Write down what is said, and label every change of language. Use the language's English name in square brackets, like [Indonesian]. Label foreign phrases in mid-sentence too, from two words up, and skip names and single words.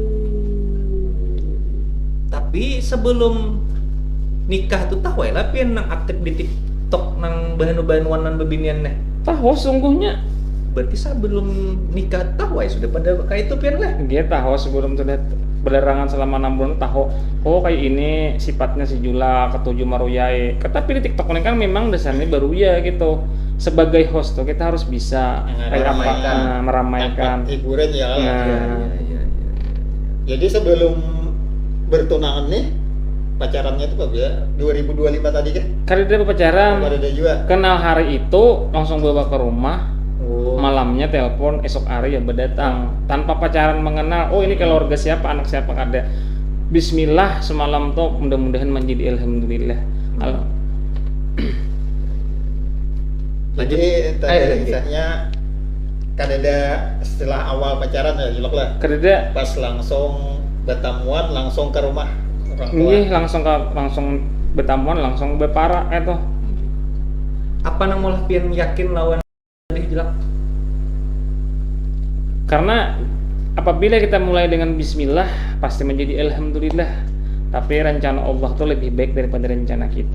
[Banjar] Tapi sebelum nikah tuh tahu lah pian nang aktif di TikTok nang bahan-bahan nan bebinian nih. [Indonesian] Tahu sungguhnya. [Banjar] Berarti sebelum nikah tahu ya sudah pada kayak itu pian lah. Dia tahu sebelum sudah berdarangan selama 6 bulan tahu. Oh kayak ini sifatnya si Jula ketujuh maruyai. [Indonesian] Tapi di TikTok ini kan memang dasarnya baru ya gitu. Sebagai host tuh kita harus bisa kayak apa meramaikan. Hiburan ya. Nah. Iya. Jadi sebelum bertunangan nih pacarannya itu apa ya? 2025 tadi kan? Karena dia pacaran, Ada juga. kenal hari itu langsung bawa ke rumah. Oh. Malamnya telepon, esok hari ya berdatang tanpa pacaran mengenal. Oh ini keluarga siapa, anak siapa ada. Bismillah semalam tuh mudah-mudahan menjadi alhamdulillah. Jadi tadi kisahnya kan ada setelah awal pacaran ya jelek lah. Kerja Pas langsung bertemuan langsung ke rumah orang tua. [Banjar] ini langsung bertamuan langsung berparak itu. Apa nang molah pian yakin lawan tadi jelak? [Indonesian] Karena apabila kita mulai dengan bismillah pasti menjadi alhamdulillah. Tapi rencana Allah tuh lebih baik daripada rencana kita.